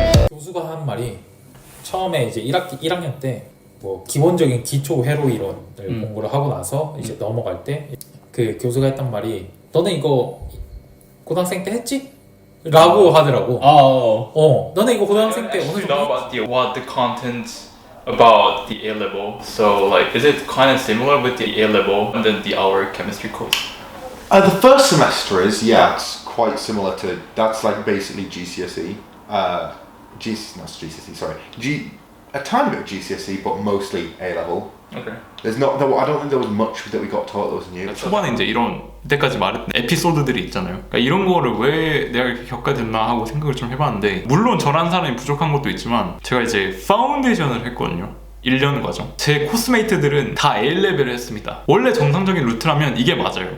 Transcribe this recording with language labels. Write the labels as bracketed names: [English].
[Korean] 교수가 하는 말이 처음에 이제 1학년 때 뭐 기본적인 기초 회로 이론을 공부를 하고 나서 이제 넘어갈 때 그 교수가 했던 말이 너는 이거 고등학생 때 했지? 라고 하더라고. 너는 이거 고등학생 때 어느 정도 [English] about what the content about the A level. So like, is it kind of similar with the A level and then our chemistry course? The first semester is, yeah, it's quite similar to, that's like basically GCSE. Not GCSE, sorry. A tiny bit of GCSE, but mostly A level. Okay. I don't think there was much that we got taught that was new. [Korean] 초반에 이제 이런 이때까지 말했던 에피소드들이 있잖아요. 그러니까 이런 거를 왜 내가 이렇게 겪게 됐나 하고 생각을 좀 해봤는데, 물론 저란 사람이 부족한 것도 있지만 제가 이제 파운데이션을 했거든요. 1년 과정. 제 코스메이트들은 다 A레벨을 했습니다. 원래 정상적인 루트라면 이게 맞아요.